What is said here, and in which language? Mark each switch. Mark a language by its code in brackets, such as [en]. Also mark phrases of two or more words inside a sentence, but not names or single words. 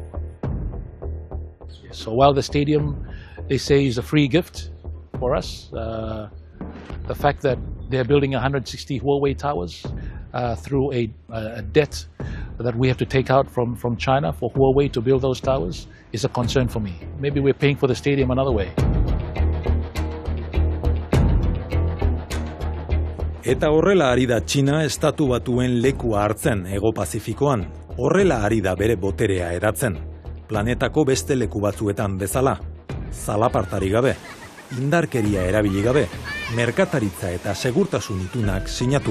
[en] So while the stadium, they say, is a free gift for us, the fact that they're building 160 Huawei towers through a debt that we have to take out from China for Huawei to build those towers is a concern for me. Maybe we're paying for the stadium another way. [eu] Eta horrela ari da Txina estatu batuen lekua hartzen Hego Pazifikoan. Horrela ari da bere boterea eratzen. Planetako beste leku batzuetan bezala. Zalapartari gabe, indarkeria erabili gabe, merkataritza eta segurtasun itunak sinatuz.